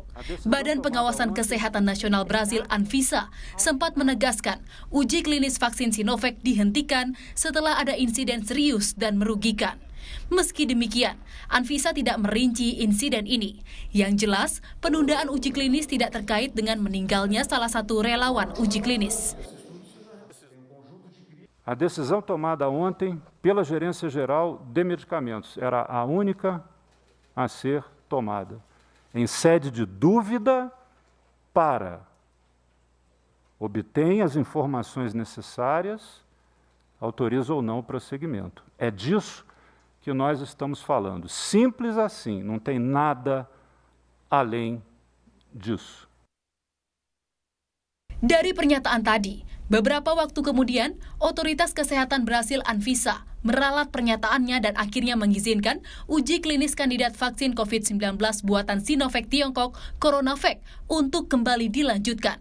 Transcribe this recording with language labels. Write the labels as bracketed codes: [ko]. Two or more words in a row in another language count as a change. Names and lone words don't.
[id] Badan Pengawasan Kesehatan Nasional Brasil Anvisa sempat menegaskan uji klinis vaksin Sinovac dihentikan setelah ada insiden serius dan merugikan. Meski demikian, Anvisa tidak merinci insiden ini. Yang jelas, penundaan uji klinis tidak terkait dengan meninggalnya salah satu relawan uji klinis. [pt] A decisão tomada ontem pela Gerência Geral de Medicamentos era a única a ser tomada, em sede de dúvida para obter as informações necessárias, autoriza ou não o prosseguimento. É disso que nós estamos falando. Simples assim, não tem nada além disso. [id] Dari pernyataan tadi, beberapa waktu kemudian, Otoritas Kesehatan Brasil Anvisa meralat pernyataannya dan akhirnya mengizinkan uji klinis kandidat vaksin COVID-19 buatan Sinovac Tiongkok, CoronaVac, untuk kembali dilanjutkan.